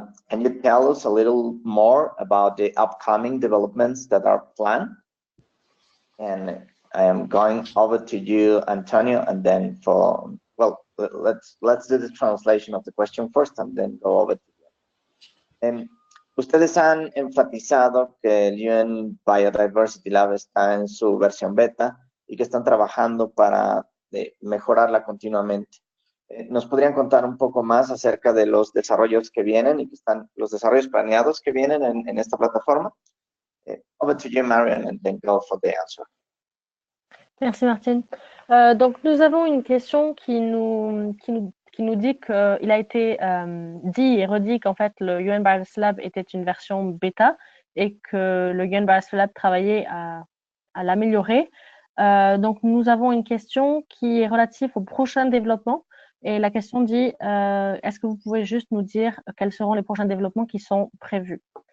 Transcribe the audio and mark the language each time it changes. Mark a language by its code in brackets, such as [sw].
[en] Can you tell us a little more about the upcoming developments that are planned? And I am going over to you, Antonio, and then let's do the translation of the question first and then go over to you. [es] Ustedes han enfatizado que el UN Biodiversity Lab está en su versión beta y que están trabajando para mejorarla continuamente. ¿Nos podrían contar un poco más acerca de los desarrollos que vienen y los desarrollos planeados que vienen en esta plataforma? [en] Over to you, Marian, and then go for the answer. [fr] Merci Martine. Donc nous avons une question qui nous dit qu'il a été dit et redit qu'en fait le UN Biodiversity Lab était une version bêta et que le UN Biodiversity Lab travaillait à l'améliorer. Donc nous avons une question qui est relative au prochain développement et la question dit est-ce que vous pouvez juste nous dire quels seront les prochains développements qui sont prévus?